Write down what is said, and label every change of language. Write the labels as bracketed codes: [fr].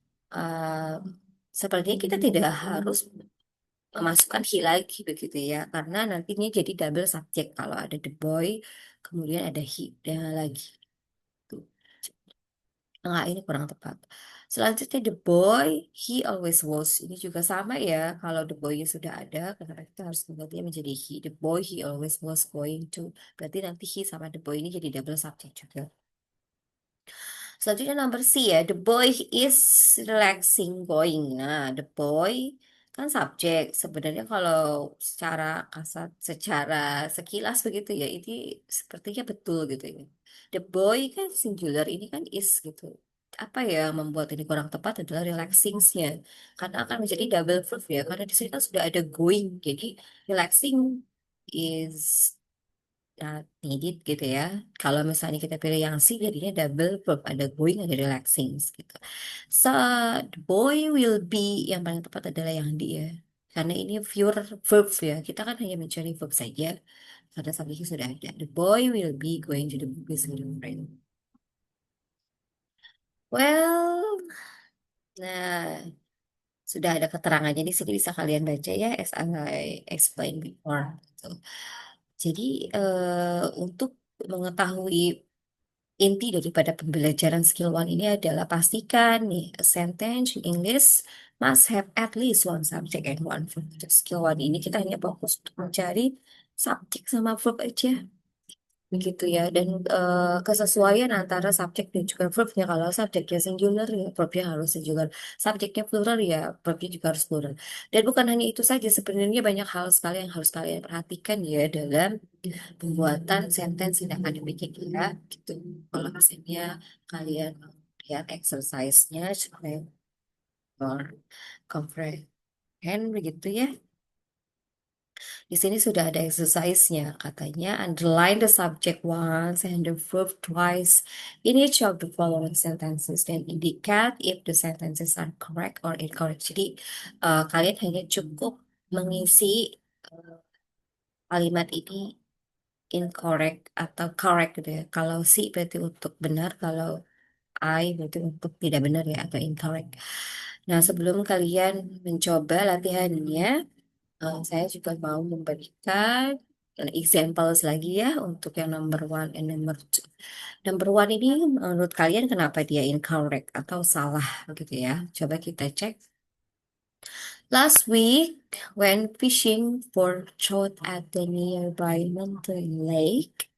[id] Uh, Sepertinya kita tidak harus memasukkan he lagi begitu ya, karena nantinya jadi double subject kalau ada [en] the boy, [id] kemudian ada he dan lagi. Tuh. Enggak, ini kurang tepat. Selanjutnya [en] the boy, he always was. [id] Ini juga sama ya. Kalau the boy-nya sudah ada, karena kita harus menggantinya menjadi he. [en] The boy, he always was going to. [id] Berarti nanti he sama the boy ini jadi double subject juga. Selanjutnya number C ya. [en] The boy is relaxing going. [id] Nah, the boy kan subjek. Sebenarnya kalau secara kasat, secara sekilas begitu ya, ini sepertinya betul gitu ya. The boy kan singular, ini kan is gitu. Apa ya yang membuat ini kurang tepat adalah relaxing-nya. Karena akan menjadi double verb ya. Karena di sini kan sudah ada going. Jadi [en] relaxing is needed [id] gitu ya. Kalau misalnya kita pilih yang C jadinya double verb, ada going ada relaxing gitu. [en] So the boy will be, [id] yang paling tepat adalah yang D ya. Karena ini pure verb ya. Kita kan hanya mencari verb saja. Karena subjeknya sudah ada. [en] The boy will be going to the movies with a friend. [id] Well, nah sudah ada keterangannya di sini bisa kalian baca ya [en] as I explained before. [id] Gitu. Jadi untuk mengetahui inti daripada pembelajaran skill one ini adalah pastikan nih [en] a sentence in English must have at least one subject and one verb. [id] Untuk skill one ini kita hanya fokus untuk mencari subjek sama verb aja begitu ya, dan kesesuaian antara subjek dan juga verbnya. Kalau subjeknya singular ya verbnya harus singular, subjeknya plural ya verbnya juga harus plural. Dan bukan hanya itu saja, sebenarnya banyak hal sekali yang harus kalian perhatikan ya dalam pembuatan sentence in akademiknya kita gitu. Kalau misalnya kalian lihat exercise-nya supaya [en] more comprehend [id] begitu ya. Di sini sudah ada exercise-nya. Katanya [en] underline the subject once and the verb twice in each of the following sentences then indicate if the sentences are correct or incorrect. [id] Jadi kalian hanya cukup mengisi eh, kalimat ini incorrect atau correct gitu ya. Kalau C berarti untuk benar, kalau I berarti untuk tidak benar ya atau incorrect. Nah, sebelum kalian mencoba latihannya, saya juga mau memberikan examples lagi ya untuk yang [en] number one and number two. Number one [id] ini menurut kalian kenapa dia incorrect atau salah gitu ya? Coba kita cek. [en] Last week, when fishing for trout at the nearby mountain lake.